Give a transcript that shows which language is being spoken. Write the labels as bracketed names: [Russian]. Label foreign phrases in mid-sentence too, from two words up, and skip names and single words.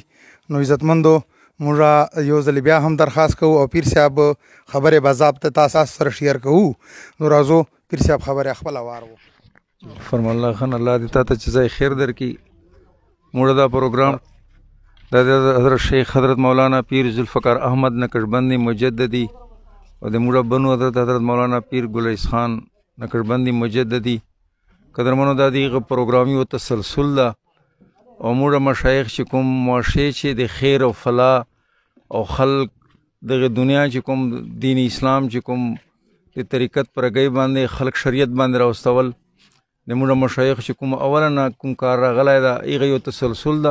[Pashto] نو عزتمندو موږ یو ځل بیا هم درخواست کوو او پیر صاحب خبرې باضابطه تاسو سره شیر کوو. نو راځو پیر صاحب خبرې خپله وارو. فرمان الله خان الله دې تا ته چې ځای خیر درکړي. موږ دا پروګرام د حضرت شیخ حضرت مولانا پیر ذوالفقار احمد نقشبندی مجددی او د موږ بنو حضرت مولانا پیر ګلیس خان نقشبندی مجددی قدرمنو دا دغه پروګرامي او تسلسل ده او موږ مشایخ چې کوم معاشې چې د خیر او فلاح او خلق دغه دنیا چې کوم دین اسلام چې کوم د طریقت پرګۍ باندې خلق شریعت باندې راوستول د موږ مشایخ چې کوم اوله نه کوم کار راغلی ده هغه یو تسلسل ده.